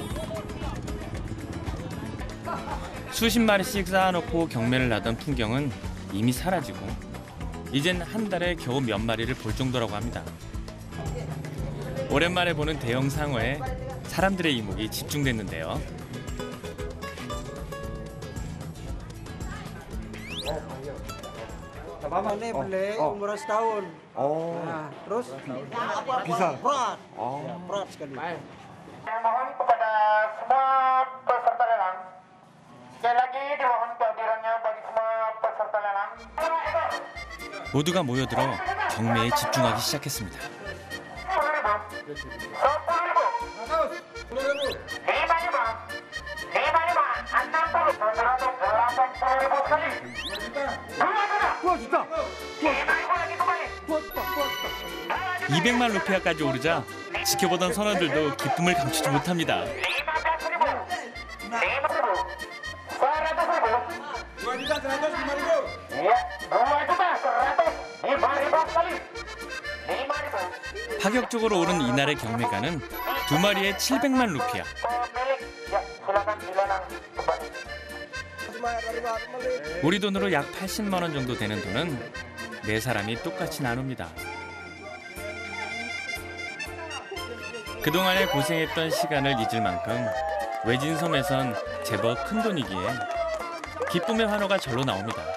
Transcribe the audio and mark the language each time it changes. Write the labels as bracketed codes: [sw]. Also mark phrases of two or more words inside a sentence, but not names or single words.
[ko] 수십 마리씩 쌓아놓고 경매를 하던 풍경은 이미 사라지고 이젠 한 달에 겨우 몇 마리를 볼 정도라고 합니다. 오랜만에 보는 대형 상어에 사람들의 이목이 집중됐는데요. [id] Boleh umur setahun. Nah, terus bisa. Berat sekali. Mohon kepada semua peserta lelang. Sekali lagi dimohon kehadirannya bagi semua peserta lelang. [ko] 모두가 모여들어 경매에 집중하기 시작했습니다. [id] 10.000, 10.000, 5.000, 60.280.000 sekali. 2 juta. 5.000 lagi kembali. [ko] 200만 루피아까지 오르자 지켜보던 선원들도 기쁨을 감추지 못합니다. [id] 15.000. 5.000. 100.000. 2 juta 100, 5.000. Iya, 2 juta 100. 5.000 sekali. 5.000. [ko] 파격적으로 오른 이날의 경매가는 2마리에 700만 루피아. [id] Pemilik, ya silakan dilelang kembali. [ko] 우리 돈으로 약 80만 원 정도 되는 돈은 네 사람이 똑같이 나눕니다. 그동안에 고생했던 시간을 잊을 만큼 외진 섬에선 제법 큰 돈이기에 기쁨의 환호가 절로 나옵니다.